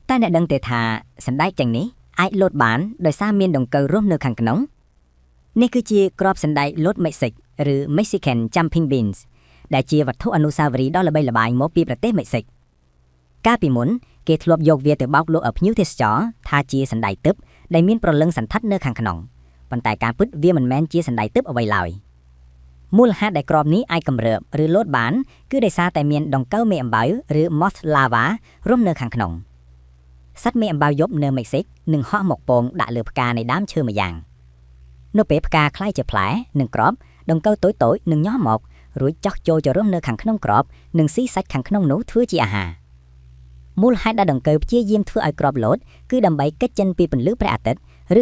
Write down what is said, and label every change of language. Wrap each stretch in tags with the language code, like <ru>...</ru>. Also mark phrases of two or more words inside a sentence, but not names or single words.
<km>តែអ្នកដឹងទេថាសណ្ដែកទាំងនេះអាចលោតបានដោយសារមានដង្កូវរស់នៅខាងក្នុងនេះគឺជាគ្រាប់សណ្ដែកលោតមិចស៊ិកឬ</km> <en>Mexican jumping beans</en> <km>ដែលជាវត្ថុអនុស្សាវរីយ៍ដ៏ល្បីល្បាញមកពីប្រទេសមិចស៊ិកកាលពីមុនគេធ្លាប់យកវាទៅបោកលក់ឲ្យភ្ញៀវទេសចរថាជាសណ្ដែកទិព្វដែលមានប្រលឹងសន្ធិដ្ឋនៅខាងក្នុងប៉ុន្តែការពិតវាមិន មែនជាសណ្ដែកទិព្វអ្វីឡើយមូលហេតុដែលគ្រាប់នេះអាចកម្រើបឬលោតបានគឺដោយសារតែមានដង្កូវមេអំបៅឬ</km> <en>moth larva</en> <km>រស់នៅខាងក្នុងសត្វមេអំបៅយប់នៅមិចស៊ិកនឹងហោះមកពងដាក់លើផ្កានៃដើមឈើម្យ៉ាងនៅពេលផ្កាក្លាយជាផ្លែនិងគ្រាប់ដ ង្កូវតូចៗនឹងញាស់មករួចចោះចូលទៅរស់នៅខាងក្នុងគ្រាប់និងស៊ីសាច់ខាងក្នុងនោះធ្វើជាអាហារមូលហេតុដែលដង្កូវព្យាយាមធ្វើឲ្យគ្រាប់លោតគឺដើម្បីគេចចេញពីពន្លឺព្រះអាទិត្យឬ</km>